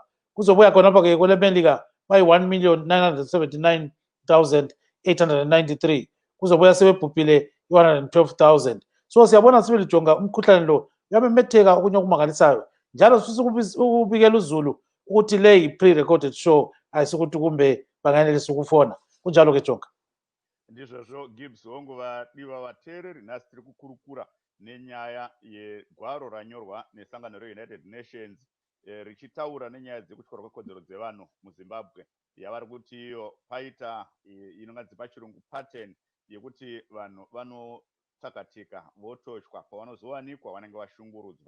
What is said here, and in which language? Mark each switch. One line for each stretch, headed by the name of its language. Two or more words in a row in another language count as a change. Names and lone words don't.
North Ndebele: Kuzobuya khonapho-ke kwelemelika bayi-1,979,893 kuzobuya sebebhubhile 112,000. So siyabona sibelijonga umkhuhlane lo uyamemetheka okunye okumangalisayo, njalo sifisa ukubikela uzulu ukuthi le yi-
English: pre-recorded show,
North Ndebele: ayisukuthi kumbe bangayenelisa ukufona kunjalo-ke Jonga.
Shona: Ndizvozvo Gibbs hongu vadiwa vateereri, nhasi tiri kukurukura nenyaya yegwaro ranyorwa nesangano reUnited Nations richitaura nenyaya dzekutywa kwekodzero dzevanhu muZimbabwe, yavari kuti iyo paita inonganzi pachirungu pattern yekuti vanhu vanotsakatika vototywa, pavanozowanikwa vanenge vashungurudzwa.